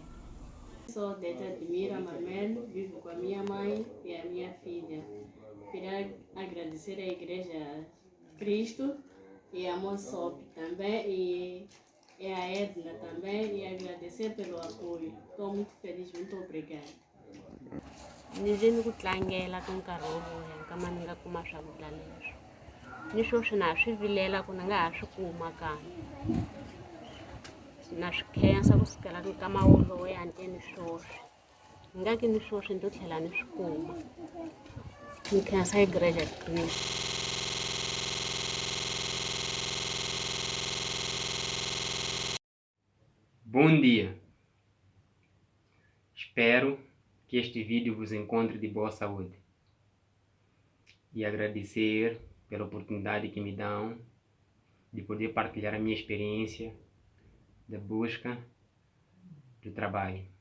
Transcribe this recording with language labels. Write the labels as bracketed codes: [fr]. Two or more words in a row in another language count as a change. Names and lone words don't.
[pt] Sou Teta Admira Marmelo, vivo com a minha mãe e a minha filha. Queria agradecer à Igreja de Cristo e a Monsop também e a Edna também e agradecer pelo apoio. Estou muito feliz, muito obrigada. [ts] Nizini ku tlangela ka nkarhi wo leha kama ni nga kuma swakudya leswi ni swoswi na ha swi vilela ku ni nga ha swi kuma kambe na swi khensa kusukela ka nkama wolowo yanteni swoswi ni nga ki ni swoswi ni to tlhela ni swi kuma ni khensa Igreja de Cristo. [pt] Bom dia! Espero que este vídeo vos encontre de boa saúde e agradecer pela oportunidade que me dão de poder partilhar a minha experiência da busca do trabalho.